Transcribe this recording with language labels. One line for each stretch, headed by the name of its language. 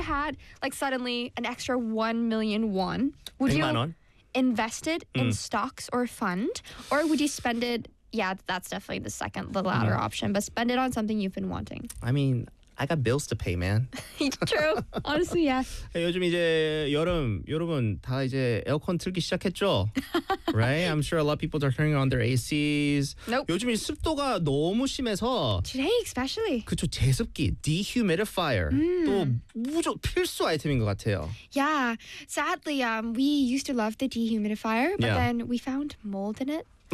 English: you had like suddenly an extra 1 million won, would you invest it in stocks or fund, or would you spend it? Yeah, that's definitely the second, the latter option. But spend it on something you've been wanting. I mean, I got bills to pay, man. True. Honestly, yeah.
Korean: Hey, 요즘 이제 여름, 여러분 다 이제 에어컨 틀기 시작했죠?
English: Right? I'm sure a lot of people are turning on their ACs. Nope.
Korean: 요즘 이 습도가 너무 심해서
English: Today especially.
Korean: 그쵸, 제습기, dehumidifier. 또 무조 필수 아이템인 것 같아요.
English: Yeah. Sadly, we used to love the dehumidifier, but then we found mold in it.